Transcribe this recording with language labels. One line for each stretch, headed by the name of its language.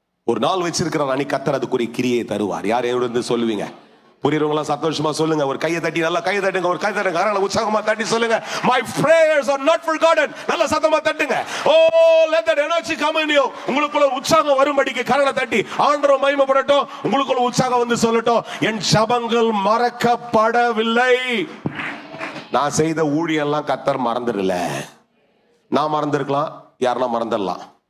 Tamil: ஒரு நாள் வச்சிருக்கிறார், அன்னைக்கு கர்த்தர் அதுக்குரிய கிரியை தருவார். யார் எவ்வளவு சொல்லுவீங்க? புரியுறவங்களா சந்தோஷமா சொல்லுங்க. ஒரு கையை தட்டி, நல்லா கையை தட்டுங்க. ஒரு கை தட்டுங்க, கரங்களை உற்சாகமா தட்டி சொல்லுங்க,
English: my prayers are not forgotten.
Tamil: நல்லா சத்தமா தட்டுங்க.
English: Oh, let that energy come in you.
Tamil: உங்களுக்குள்ள உற்சாகம் வரும்படிக்கு கரங்களை தட்டி ஆண்டவர் மகிமைப்படட்டும். உங்களுக்குள்ள உற்சாகம் வந்து சொல்லட்டும், என் ஜெபங்கள் மறக்கப்படவில்லை. நான் செய்த ஊழியெல்லாம் கர்த்தர் மறந்துடல. நான் மறந்துருக்கலாம், யாருன்னா மறந்துடலாம்.